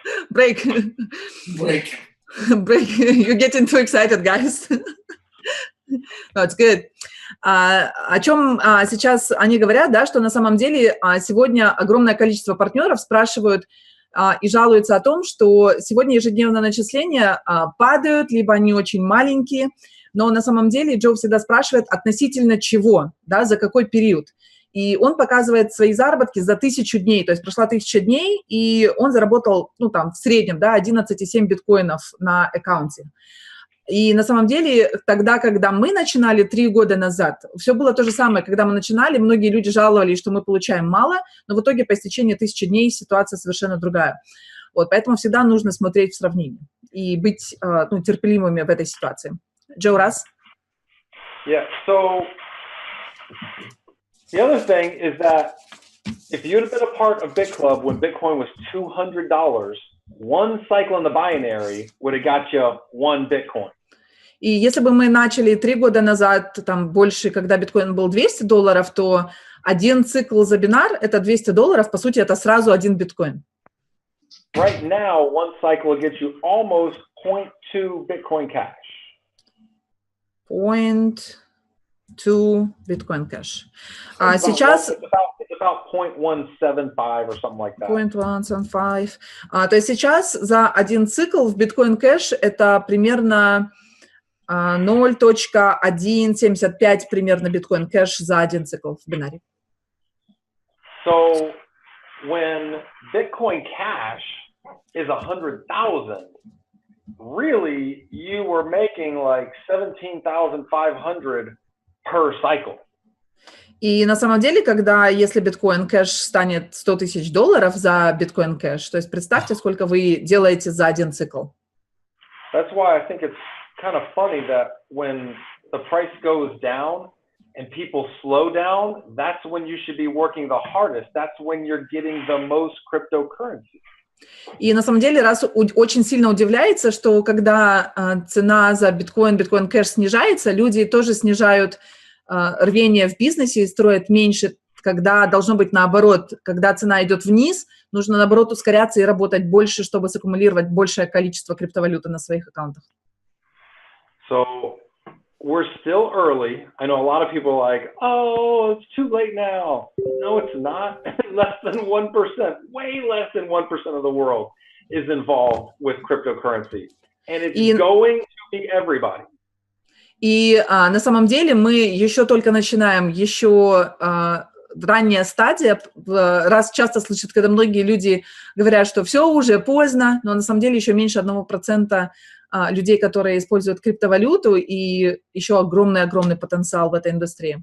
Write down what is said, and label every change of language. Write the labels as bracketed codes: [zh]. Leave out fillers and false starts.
[en] Break. You're getting too excited, guys. No, it's good. [ru] О чем сейчас они говорят, да, что на самом деле сегодня огромное количество партнеров спрашивают и жалуются о том, что сегодня ежедневные начисления падают, либо они очень маленькие, но на самом деле Джо всегда спрашивает относительно чего, да, за какой период. И он показывает свои заработки за 1000 дней, то есть прошла 1000 дней, и он заработал, в среднем, да, 11,7 биткоинов на аккаунте. И на самом деле тогда, когда мы начинали 3 года назад, все было то же самое. Когда мы начинали, многие люди жаловались, что мы получаем мало, но в итоге по истечении 1000 дней ситуация совершенно другая. Вот, поэтому всегда нужно смотреть в сравнении и быть терпеливыми в этой ситуации. [en] Joe, Russ? Yeah, so the other thing is that if you'd have been a part of BitClub when Bitcoin was $200, one cycle in the binary would have got you one Bitcoin. [ru] И если бы мы начали 3 года назад, там больше, когда биткоин был $200, то один цикл за бинар – это $200, по сути, это сразу один биткоин. [en] Right now, one cycle will get you almost 0.2 Bitcoin Cash. 0.2 Bitcoin Cash. [ru] Сейчас... [en] It's about 0.175 or something like that. 0.175. [ru] То есть сейчас за один цикл в Bitcoin Cash это примерно 0.175 примерно биткоин кэш за один цикл в бинаре. [en] So when Bitcoin Cash is 100,000, really you were making like 17,500 per cycle. [ru] И на самом деле, если биткоин кэш станет $100 тысяч за биткоин кэш, то есть представьте, сколько вы делаете за один цикл. [en] That's why I think it's kind of funny that when the price goes down and people slow down, that's when you should be working the hardest. That's when you're getting the most cryptocurrency. [ru] И на самом деле, раз очень сильно удивляется, что когда цена за биткоин кэш снижается, люди тоже снижают рвение в бизнесе и строят меньше, когда должно быть наоборот. Когда цена идет вниз, нужно наоборот ускоряться и работать больше, чтобы саккумулировать большее количество криптовалюты на своих аккаунтах. [en] So we're still early. I know a lot of people are like, oh, it's too late now. No, it's not. Less than 1%, way less than 1% of the world is involved with cryptocurrency. And it's going to be everybody. [ru] И на самом деле мы еще только начинаем, еще ранняя стадия. Раз часто слышат, когда многие люди говорят, что все уже поздно, но на самом деле еще меньше 1% людей, которые используют криптовалюту, и еще огромный потенциал в этой индустрии.